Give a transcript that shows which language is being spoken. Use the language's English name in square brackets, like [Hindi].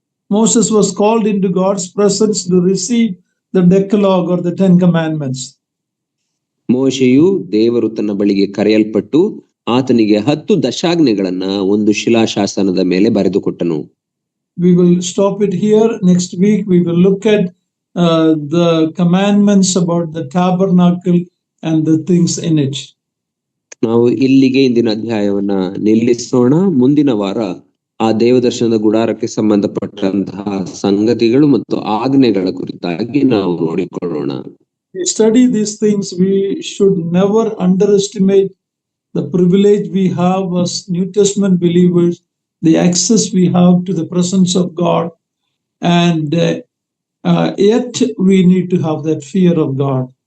[English] Moses was called into God's presence to receive the Decalogue or the 10 Commandments. [Kannada] ಮೋಶೆಯು ದೇವರು ತನ್ನ ಬಳಿಗೆ ಕರೆಯಲ್ಪಟ್ಟು ಆತನಿಗೆ 10 ದಶಾಜ್ಞೆಗಳನ್ನ ಒಂದು ಶಿಲಾಶಾಸನದ ಮೇಲೆ ಬರೆದುಕೊಟ್ಟನು. [English] We will stop it here. Next week we will look at the commandments about the tabernacle and the things in it. [Kannada] ನಾವು ಇಲ್ಲಿಗೆ ಇಂದಿನ ಅಧ್ಯಾಯವನ್ನ ನಿಲ್ಲಿಸೋಣ. ಮುಂದಿನ ವಾರ ಆ ದೇವದರ್ಶನದ ಗುಡಾರಕ್ಕೆ ಸಂಬಂಧಪಟ್ಟಂತಹ ಸಂಗತಿಗಳು ಮತ್ತು ಆಜ್ಞೆಗಳ ಕುರಿತಾಗಿ ನಾವು ನೋಡಿಕೊಳ್ಳೋಣ. [English] We study these things. We should never underestimate the privilege we have as New Testament believers, the access we have to the presence of God, and yet we need to have that fear of God.